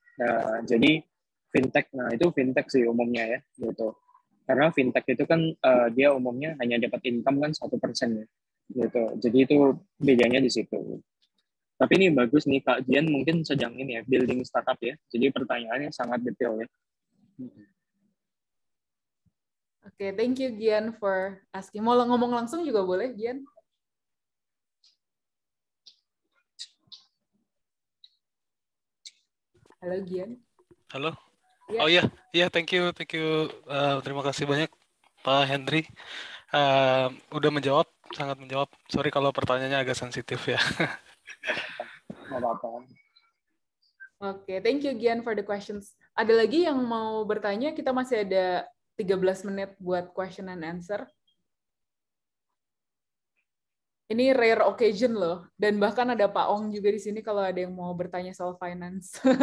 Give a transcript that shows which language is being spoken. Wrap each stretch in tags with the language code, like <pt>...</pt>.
<id>Nah, jadi fintech, nah itu fintech sih umumnya ya gitu. Karena fintech itu kan dia umumnya hanya dapat income kan 1% ya gitu. Jadi itu bedanya di situ. Tapi ini bagus nih Kak Jian mungkin sedang ini ya building startup ya. Jadi pertanyaannya sangat detail ya.</id> <en>Oke, thank you Gian for asking.</en> <id>Mau ngomong langsung juga boleh Gian. Halo Gian. Halo. Ya. Oh iya,</id> <en>thank you.</en> <id>Terima kasih banyak Pak Henry. Udah menjawab, sangat menjawab. Sorry kalau pertanyaannya agak sensitif ya. Nggak apa-apa.</id> <en>Oke, thank you Gian for the questions.</en> <id>Ada lagi yang mau bertanya? Kita masih ada 13 menit buat question and answer. Ini</id> <en>rare occasion</en> <id>loh, dan bahkan ada Pak Ong juga di sini kalau ada yang mau bertanya soal finance.</id>